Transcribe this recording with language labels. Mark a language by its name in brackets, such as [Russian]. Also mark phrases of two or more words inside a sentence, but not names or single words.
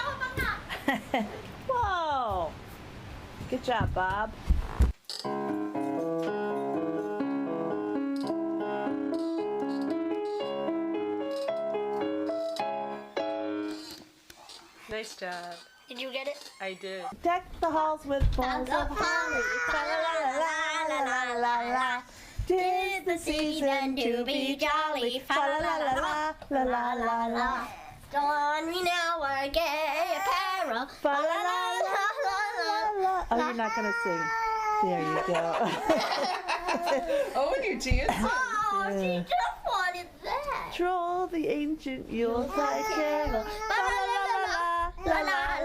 [English] Whoa! Good job, Bob. Nice job. Did you get it? I did. Deck the halls with balls of holly. Fa-la-la-la-la-la-la-la. 'Tis the season to be jolly. Fa-la-la-la-la-la-la-la. Don we now our gay apparel. Fa-la-la-la-la-la-la. Oh, you're not gonna sing. There you go. Oh, and you're dancing. Oh, she just wanted that. Troll the ancient Yuletide carol. La la la la la la.